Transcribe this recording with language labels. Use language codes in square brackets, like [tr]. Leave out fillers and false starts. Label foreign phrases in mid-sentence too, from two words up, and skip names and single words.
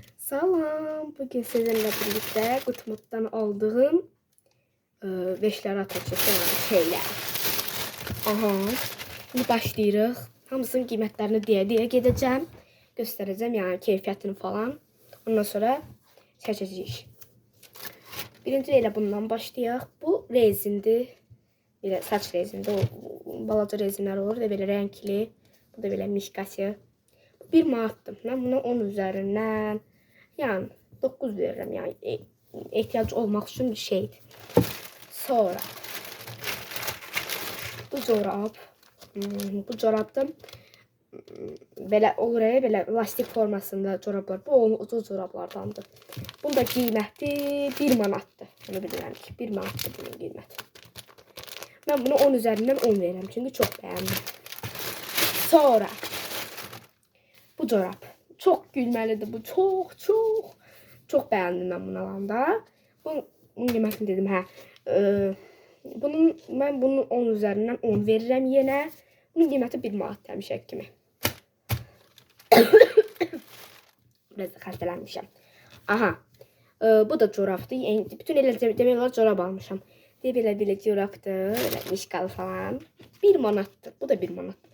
[tr] Salam, bugün sizinle birlikte Gutmut'tan aldığım 5'ləri atacağız şeyler. Aha, şimdi başlayırıq. [az] Hamısının qiymətlərini deyə gedəcəm. Göstərəcəm, yəni keyfiyyətini falan. Ondan sonra seçəcəyik. Birinci elə bundan başlayaq. Bu rezindir. Belə saç rezindi, o balaca rezinlər olur da belə renkli. Bu da belə mişqası. 1 manatdır. Mən buna 10 üzərindən yani 9 veririm, yani [tr] ihtiyaç olmak için bir şeydir. [az] Sonra bu corab, bu corabda belə olur, belə lastik formasında corablar. Bu ucuz corablardandır. Bunun da qiyməti 1 manatdır. Bunu bilirəm ki, 1 manatdır bunun qiyməti. Mən bunu 10 üzərindən 10 verirəm çünki çox bəyəndim. Sonra bu corab. Çok gülməlidir bu. [tr] Çok beğendim ben bunu alanda. [az] Bunun qiymətini dedim, hə. [tr] Ben bunun 10 üzerinden 10 verirəm yenə. [az] Bunun qiyməti 1 manat demişək kimi. Biraz da xəstələnmişəm. Aha. Bu da corabdır. Bütün elə demək olar corab almışam. Belə corabdır. Elə mişqalı falan. 1 manatdır. Bu da 1 manatdır.